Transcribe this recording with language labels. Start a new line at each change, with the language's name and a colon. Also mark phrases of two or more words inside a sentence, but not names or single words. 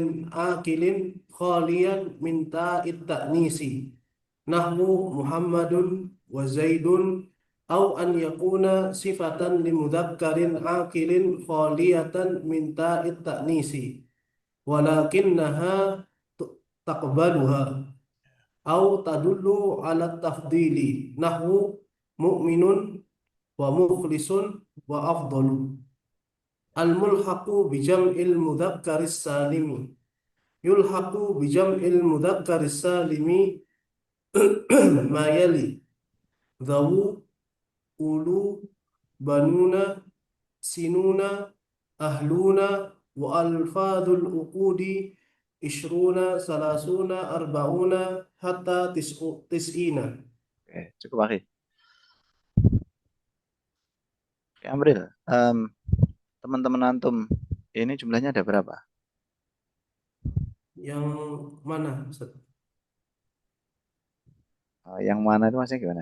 Arabic: عاقل خاليا من تاء التأنيث نحو محمد وزيد أو أن يكون صفة لمذكر عاقل خالية من تاء التأنيث ولكنها تقبلها أو تدل على التفضيل نحو مؤمن ومخلص وأفضل. الملحق بجمع المذكر السالم. يلحق بجمع المذكر السالم ما يلي. ذوو أولو بنون سنون أهلون وألفاظ العقود عشرون, ثلاثون أربعون حتى تسعين.
Indonesian: Oke, cukup akhi. Oke, Amril. teman-teman antum ini jumlahnya ada berapa? Yang mana, Ustaz? Yang mana itu maksudnya gimana?